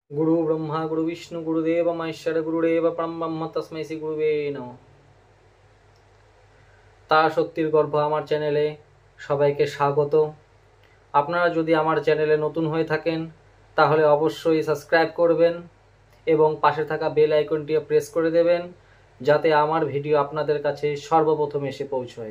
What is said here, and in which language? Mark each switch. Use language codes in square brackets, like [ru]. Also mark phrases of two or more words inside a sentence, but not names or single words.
[sa] गुरु ब्रह्मा गुरु विष्णु गुरुदेव महेश्वर गुरुदेव परम ब्रह्म तस्मै श्री गुरुवे नमः। [bn] তার শক্তির গর্ভ আমার চ্যানেলে সবাইকে স্বাগত। আপনারা যদি আমার চ্যানেলে নতুন হয়ে থাকেন তাহলে অবশ্যই সাবস্ক্রাইব করবেন এবং পাশে থাকা বেল আইকনটিও প্রেস করে দেবেন যাতে আমার ভিডিও আপনাদের কাছে সর্বপ্রথম এসে পৌঁছয়।